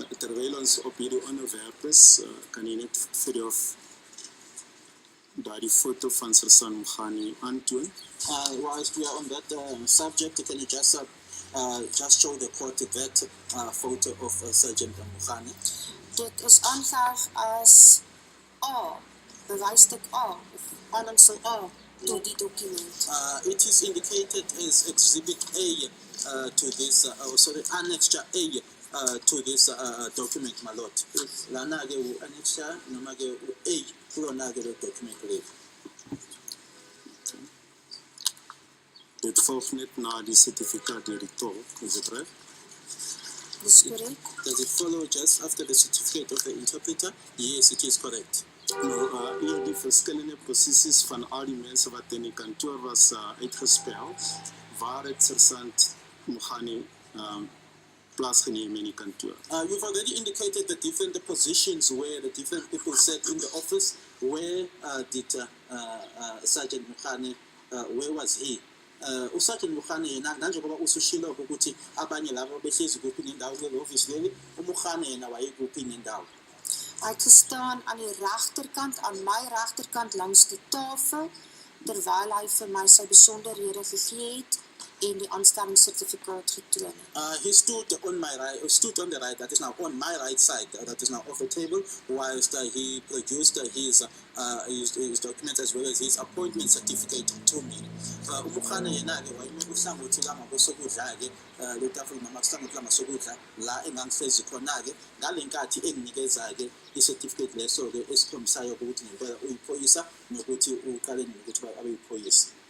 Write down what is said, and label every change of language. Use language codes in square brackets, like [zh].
[af] Terwyl ons op hierdie onderwerp is, kan jy net vir jou daardie foto van Sergeant Mogani aantoon? [en] Whilst we are on that subject, can you just show the court that photo of Sergeant Mogani? [af] Dit is aangeheg as A, bewysstuk A, of aanhangsel A, tot die dokument. [en] It is indicated as Exhibit A to this, Annexure A to this document, my lord. [zu] Lana-ke u-annexure noma-ke u-A kulona-ke lo document leyo. [af] Dit volg net na die certificaat deur die tolk, is dit reg? Dis korrek. [en] Does it follow just after the certificate of the interpreter? Yes, it is correct. [af] Nou, die verschillende posities van al die mensen wat in die kantoor was uitgespeld, waar het sergeant Mogani plaatsgenemen in die kantoor. [en] You've already indicated the different positions where the different people sat in the office. Where did Sergeant Mukhane, where was he? [zu] uSergeant Mukhane yena njengoba usushilo ukuthi abanye labo behlezi kuphi nendawo kule office leli uMukhane yena wayekuphi nendawo. [af] Hy het gestaan aan die regterkant, aan my regterkant langs die tafel, terwyl hy vir my sy besonderhede gegee het en die aanstellingssertifikaat getoon het. [en] He stood on my right, stood on the right, that is now on my right side, that is now off the table, whilst he produced his documents as well as his appointment certificate to me. [zu] uMukhane yena-ke wayeme uhlangothi langakwesokudla-ke letafula noma kuhlangothi langasokudla la engangihlezi khona-ke ngale nkathi enginikeza-ke i-certificate leso-ke esikhombisayo ukuthi ngempela uyiphoyisa nokuthi uqale nokuthi abe yiphoyisa.